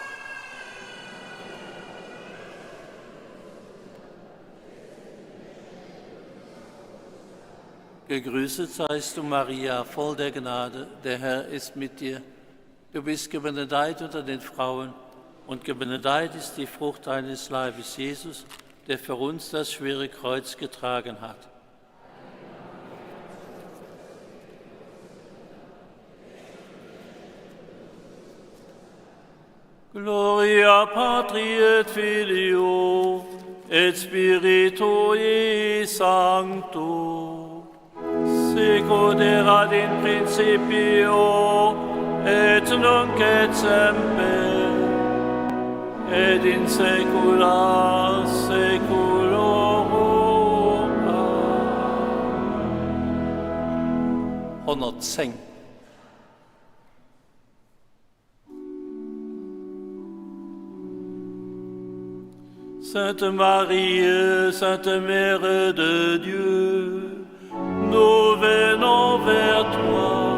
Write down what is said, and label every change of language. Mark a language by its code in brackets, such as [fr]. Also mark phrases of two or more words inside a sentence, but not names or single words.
[de] Gegrüßet seist du, Maria, voll der Gnade, der Herr ist mit dir. Du bist gebenedeit unter den Frauen, und gebenedeit ist die Frucht deines Leibes, Jesus, der für uns das schwere Kreuz getragen hat. [la] Gloria Patri et Filio et Spiritui Sancto, sicut erat in principio et nunc et semper et in saecula saeculorum. Amen. 110. [fr] Sainte Marie, Sainte Mère de Dieu, nous venons vers toi.